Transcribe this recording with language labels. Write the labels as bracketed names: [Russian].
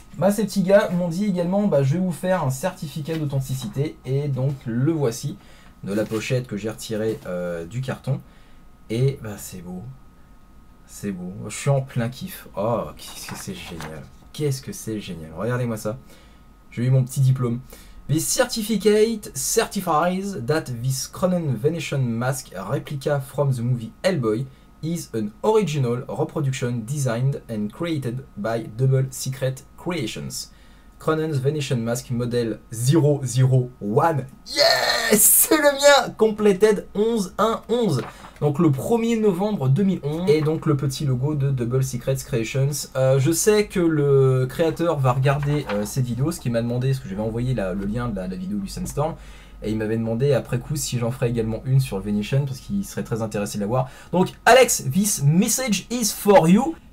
[French] Ces petits gars m'ont dit également, je vais vous faire un certificat d'authenticité, et donc le voici, de la pochette que j'ai retiré du carton. Et c'est beau. C'est beau. Je suis en plein kiff. Oh, qu'est-ce que c'est génial. Qu'est-ce que c'est génial. Regardez-moi ça. J'ai eu mon petit diplôme. [English] This certificate certifies that this Cronen Venetian mask replica from the movie Hellboy is an original reproduction designed and created by Double Secret Creations. Cronen's Venetian Mask Model 001. Yes! [French] C'est le mien! [English] Completed [French] 11-1-11. Donc le 1er novembre 2011. Et donc le petit logo de Double Secret Creations. Je sais que le créateur va regarder cette vidéo, ce qu'il m'a demandé, parce que je vais envoyer le lien de la vidéo du Sandstorm. Et il m'avait demandé après coup si j'en ferais également une sur le Venetian, parce qu'il serait très intéressé de la voir. [English] Donc Alex, this message is for you.